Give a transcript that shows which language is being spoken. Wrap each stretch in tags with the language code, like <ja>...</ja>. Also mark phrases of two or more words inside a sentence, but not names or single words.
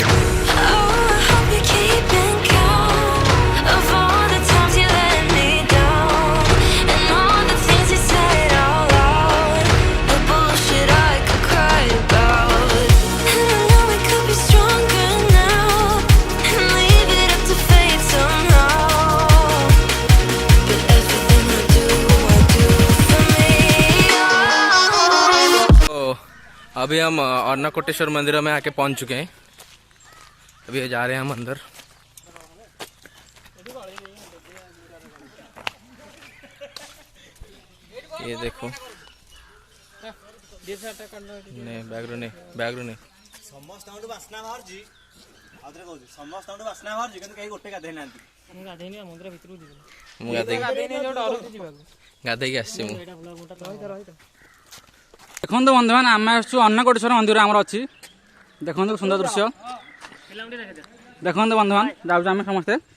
<en>Oh, I hope you're keeping count of all the times you let me down, and all the things you said out loud, the bullshit I could cry about. And I know we could be stronger now and leave it up to fate somehow. But everything I do for me.</en> <hi>तो अभी हम अन्नकूटेश्वर मंदिर में आके पहुंच चुके हैं। अभी जा रहे हैं हम अंदर। ये देखो, नहीं बैगरू नहीं, बैगरू नहीं।</hi> <or>ସମସ୍ତଙ୍କଠୁ ବାସ୍ନା ବାହାରୁଛି। ଆଉ ଥରେ କହୁଛି, ସମସ୍ତଙ୍କଠୁ ବାସ୍ନା ବାହାରୁଛି କିନ୍ତୁ କେହି ଗୋଟେ ଗାଧେଇ ନାହାନ୍ତି। ମୁଁ ଗାଧେଇକି ଆସିଛି ମୁଁ। ଦେଖନ୍ତୁ ବନ୍ଧୁମାନେ, ଆମେ ଆସୁଛୁ ଅନ୍ନକୋଟେଶ୍ୱର ମନ୍ଦିର ଆମର ଅଛି। ଦେଖନ୍ତୁ ସୁନ୍ଦର ଦୃଶ୍ୟ। ଦେଖନ୍ତୁ ବନ୍ଧୁମାନେ, ଯାଉଛୁ ଆମେ ସମସ୍ତେ।</or>